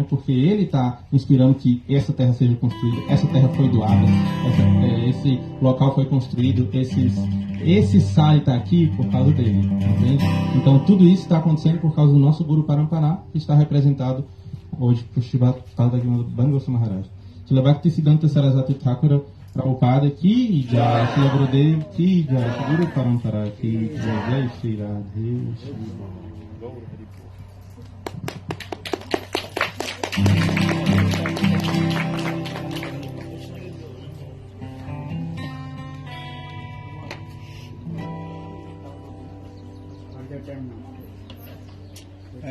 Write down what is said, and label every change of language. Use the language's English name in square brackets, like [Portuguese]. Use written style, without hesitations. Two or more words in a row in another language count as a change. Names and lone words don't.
[Portuguese] Porque ele está inspirando que essa terra seja construída, essa terra foi doada, esse local foi construído, esse site está aqui por causa dele, entende? Então tudo isso está acontecendo por causa do nosso Guru Parampara, que está representado hoje por Srila Bhanu Goswami Maharaj. [Hindi] श्रील भक्तिसिद्धांत सरस्वती ठाकुर प्रभुपाद की जय, श्रील गुरुदेव की जय, गुरु परंपरा की जय, जय श्री राधे श्री. [English] The time now?